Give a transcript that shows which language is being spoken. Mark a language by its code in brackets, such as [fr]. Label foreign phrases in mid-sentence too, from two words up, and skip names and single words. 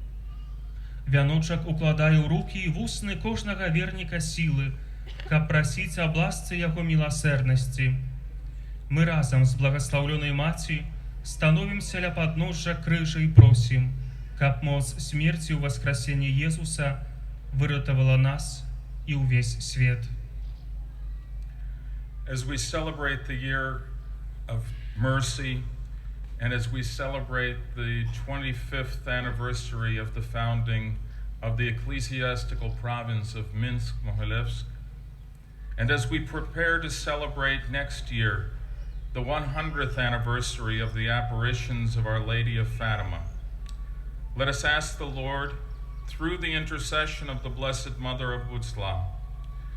[be] Вяночак укладае ў рукі і вусны кожнага верніка сілы, каб прасіць аб ласцы яго міласэрнасці. Мы разам з благаслаўлёнай маці становімся ля падножжа крыжа і просім, каб моц смерці ў васкрасенні Езуса выратавала нас і ўвесь свет. [en] As we celebrate the year of mercy, and as we celebrate the 25th anniversary of the founding of the ecclesiastical province of Minsk-Mogilevsk, and as we prepare to celebrate next year the 100th anniversary of the apparitions of Our Lady of Fatima, let us ask the Lord, through the intercession of the Blessed Mother of Vodslav,